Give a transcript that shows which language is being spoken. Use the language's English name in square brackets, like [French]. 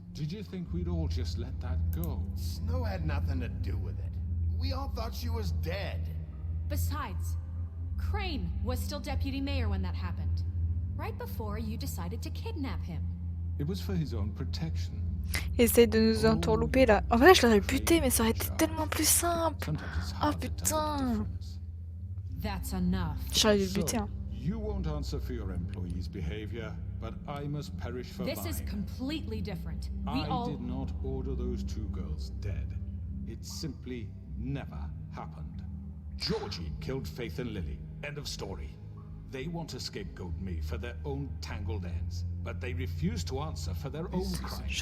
[English] Did you think we'd all just let that go? Snow had nothing to do with it. We all thought she was dead. Besides, Crane was still deputy mayor when that happened. Right before you decided to kidnap him. It was for his own protection. [French] Essaye de nous entourlouper là. En vrai, je l'aurais buté, mais ça aurait été tellement plus simple. Oh putain. [English] That's enough. [French] J'aurais dû le buter. Hein. [English] You won't answer for your employees' behavior, but I must perish for This mine. is completely different. I did not order those two girls dead. It simply never happened. Georgie killed Faith and Lily. End of story. They want to scapegoat me for their own tangled ends, but they refuse to answer for their own crimes.